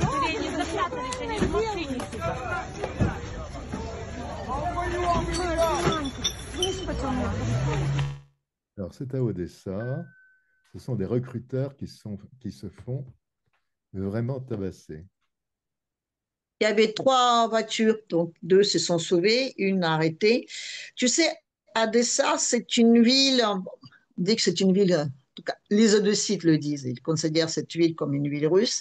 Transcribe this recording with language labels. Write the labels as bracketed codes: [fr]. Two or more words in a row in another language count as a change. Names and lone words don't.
[ru] Смотри, они запрятались. Они в машине сидят. Слышь, пацаны? [fr] Alors, c'est à Odessa. Ce sont des recruteurs qui se font vraiment tabasser. il y avait trois voitures, donc deux se sont sauvées, une arrêtée. Tu sais, Odessa, c'est une ville, on dit que c'est une ville, en tout cas, les Odessites le disent, ils considèrent cette ville comme une ville russe.